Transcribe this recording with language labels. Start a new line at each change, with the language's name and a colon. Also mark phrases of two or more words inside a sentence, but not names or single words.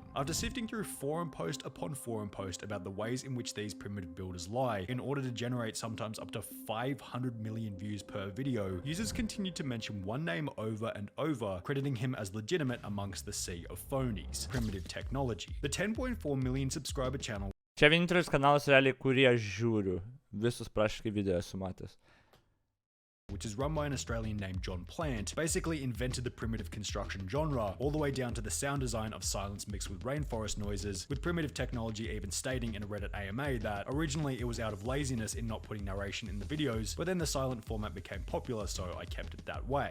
English: After sifting through forum post upon forum post about the ways in which these primitive builders lie in order to generate sometimes up to 500 million views per video, users continued to mention one name over and over, crediting him as legitimate amongst the sea of phonies: Primitive Technology. The 10.4 million subscriber channel,
Lithuanian: Čia vienintelis kanalas realiai, kurį aš žiūriu. Visus praškai video esu matęs.
English: which is run by an Australian named John Plant, basically invented the primitive construction genre, all the way down to the sound design of silence mixed with rainforest noises, with Primitive Technology even stating in a Reddit AMA that originally it was out of laziness in not putting narration in the videos, but then the silent format became popular, so I kept it that way.